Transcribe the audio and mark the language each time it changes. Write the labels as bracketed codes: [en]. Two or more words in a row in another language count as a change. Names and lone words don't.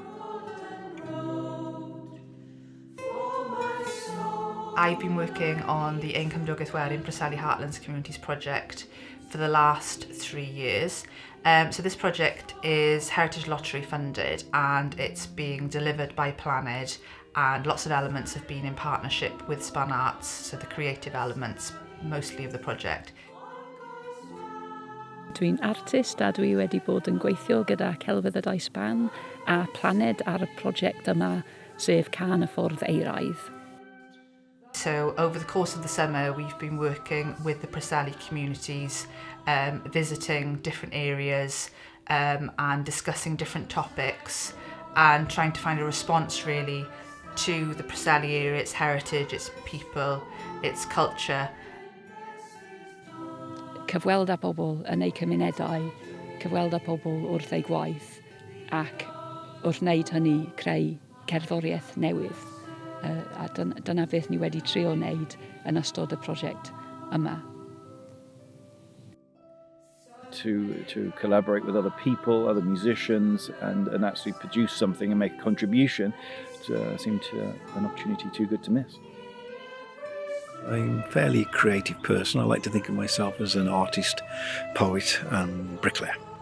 [en] I've been working on the ddogfenni Euraidd Preseli Heartlands Communities project for the last 3 years. So this project is Heritage Lottery funded and it's being delivered by Planed, and lots of elements have been in partnership with Span Arts, so the creative elements mostly of the project. [cy] Dwi'n artist a dwi wedi bod yn gweithio gyda celfyddydau Sban a Planed ar y prosiect yma, sef Cân y Ffordd Euraidd. [en] So over the course of the summer we've been working with the Preseli communities, visiting different areas and discussing different topics and trying to find a response really to the Preseli area, its heritage, its people, its culture. [cy] Cyfweld â bobl yn eu cymunedau, cyfweld â bobl wrth eu gwaith ac wrth wneud hynny creu cerddoriaeth newydd. A dyna beth ni wedi trio wneud yn ystod y prosiect yma. [en] To collaborate with other people, other musicians, and actually produce something and make a contribution seemed an opportunity too good to miss. I'm a fairly creative person. I like to think of myself as an artist, poet and bricklayer.